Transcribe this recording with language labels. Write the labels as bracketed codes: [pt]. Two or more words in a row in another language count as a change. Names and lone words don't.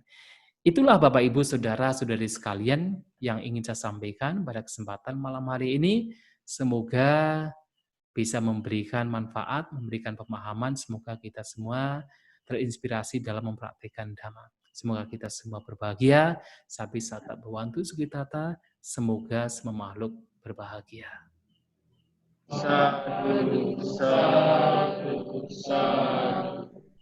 [id] Itulah Bapak Ibu Saudara-saudari sekalian yang ingin saya sampaikan pada kesempatan malam hari ini. Semoga bisa memberikan manfaat, memberikan pemahaman. Semoga kita semua terinspirasi dalam mempraktikkan Dhamma. Semoga kita semua berbahagia. [pi] Sabi sata bhavantu sukitata. [id] Semoga semua makhluk berbahagia. [pi] Sadhu, sadhu, sadhu.